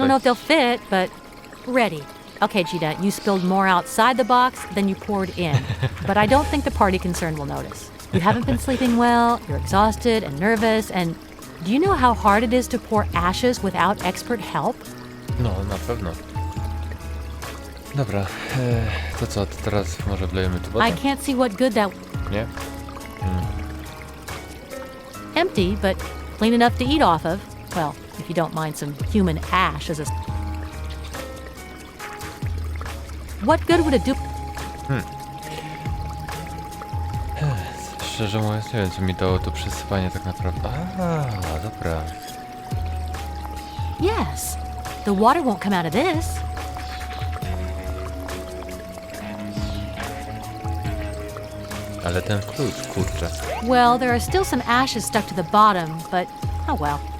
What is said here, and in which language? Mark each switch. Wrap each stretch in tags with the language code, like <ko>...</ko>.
<en>don't know if they'll fit, but ready. Okay, Gita, you spilled more outside the box than you poured in. But I don't think the party concerned will notice. You haven't been sleeping well, you're exhausted and nervous, and do you know how hard it is to pour ashes without expert help?</en> <pl>No, na pewno. Dobra, to co, to teraz może wlejemy tu wodę?</pl> <en>I can't see what good that...</en> <pl>Nie?</pl> <en>Empty, but clean enough to eat off of. Well, if you don't mind some human ash as a... What good would it do?</en> <pl>Szczerze mówiąc, nie wiem, co mi dało to przesypanie tak naprawdę. A, dobra.</pl> <en>Yes. The water won't come out of this.</en> <pl>Ale ten klucz, kurczę.</pl> <en>Well, there are still some ashes stuck to the bottom, but oh well.</en>